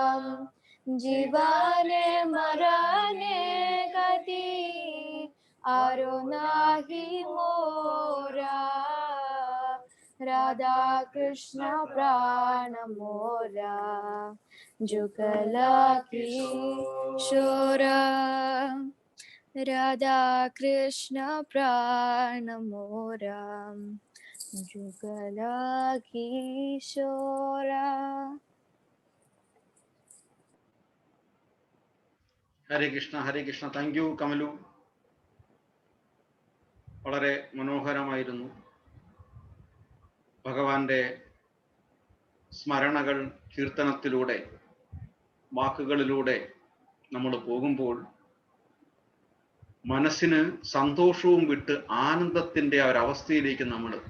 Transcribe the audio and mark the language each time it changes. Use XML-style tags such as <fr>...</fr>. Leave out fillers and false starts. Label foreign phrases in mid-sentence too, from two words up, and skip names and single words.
<bn>জীবনে মরণে গতি আর নাহি মোরা রাধা কৃষ্ণ প্রাণ মোরা যুগল কিশোরা রাধা কৃষ্ণ প্রাণ মোরা যুগল কিশোরা</bn> <ml>ഹരേ കൃഷ്ണ.</ml> <en>thank you</en> <ml>കമലു. വളരെ മനോഹരമായിരുന്നു. ഭഗവാന്റെ സ്മരണകൾ കീർത്തനത്തിലൂടെ വാക്കുകളിലൂടെ നമ്മൾ പോകുമ്പോൾ മനസ്സിന് സന്തോഷവും വിട്ട് ആനന്ദത്തിൻ്റെ ആ ഒരവസ്ഥയിലേക്ക് നമ്മൾ എത്തും.</ml>